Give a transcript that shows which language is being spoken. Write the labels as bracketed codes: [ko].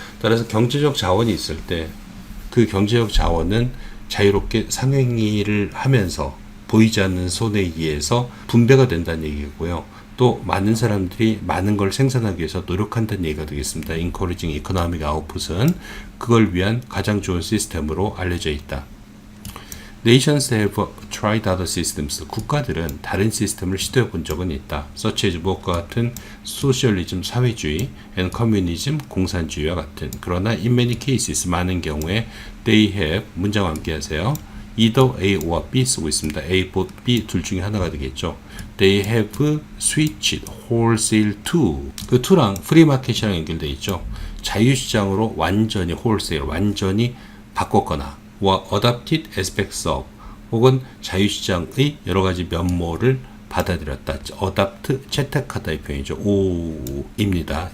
[ko] 따라서 경제적 자원이 있을 때 그 경제적 자원은 자유롭게 상행위를 하면서 보이지 않는 손에 의해서 분배가 된다는 얘기고요. 또 많은 사람들이 많은 걸 생산하기 위해서 노력한다는 얘기가 되겠습니다. [en] Encouraging economic output [ko] 은 그걸 위한 가장 좋은 시스템으로 알려져 있다. [en] Nations have tried other systems. [ko] 국가들은 다른 시스템을 시도해 본 적은 있다. [en] such as [ko] 무엇과 같은 소셜리즘 사회주의 [en] and communism [ko] 공산주의와 같은. 그러나 [en] in many cases [ko] 많은 경우에 [en] they have [ko] 문장 암기하세요. [en] either A or B [ko] 쓰고 있습니다. A, B 둘 중에 하나가 되겠죠. [en] They have switched wholesale to. [ko] 그 to랑 프리마켓이랑 연결되어 있죠. 자유시장으로 완전히 wholesale 완전히 바꿨거나 와 [en] adopted aspects of [ko] 혹은 자유시장의 여러가지 면모를 받아들였다. adopt, 채택하다 이 표현이죠. O입니다.